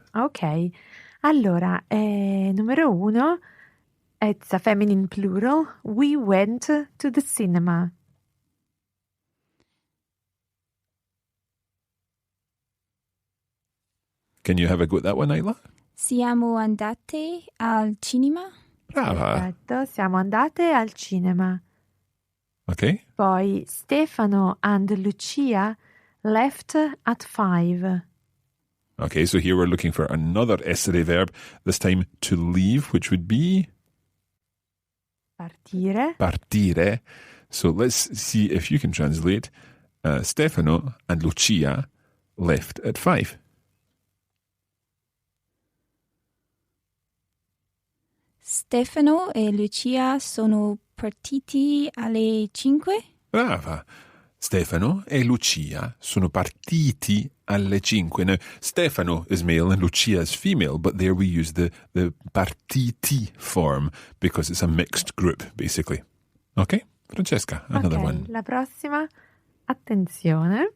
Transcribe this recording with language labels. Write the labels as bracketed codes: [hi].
[it] Ok, allora, numero 1... [en] It's a feminine plural. We went to the cinema. Can you have a go at that one, Isla? [it] Siamo andate al cinema. Brava. Perfetto, siamo andate al cinema. [en] Okay. [it] Poi [en] Stefano and Lucia left at 5. Okay, so here we're looking for another essere verb, this time to leave, which would be... [it] Partire. [en] Partire. So let's see if you can translate. Stefano and Lucia left at 5. [it] Stefano e Lucia sono partiti alle 5. Brava. Stefano e Lucia sono partiti alle 5. [en] Now, Stefano is male and Lucia is female, but there we use the partiti form because it's a mixed group, basically. Okay? Francesca, another one. [it] La prossima, attenzione.